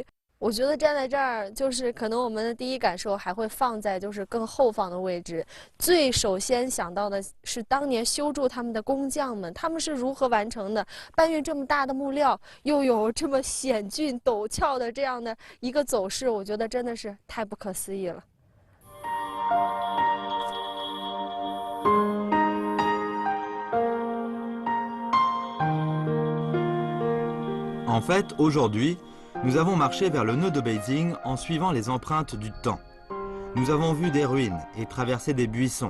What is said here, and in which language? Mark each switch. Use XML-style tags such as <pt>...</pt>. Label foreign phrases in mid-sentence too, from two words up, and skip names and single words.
<zh>我觉得站在这儿，就是可能我们的第一感受还会放在就是更后方的位置。最首先想到的是当年修筑他们的工匠们，他们是如何完成的？搬运这么大的木料，又有这么险峻陡峭的这样的一个走势，我觉得真的是太不可思议了。</zh> <fr>En fait, aujourd'hui, nous avons marché vers le nœud de Beijing en suivant les empreintes du temps. Nous avons vu des ruines et traversé des buissons.</fr>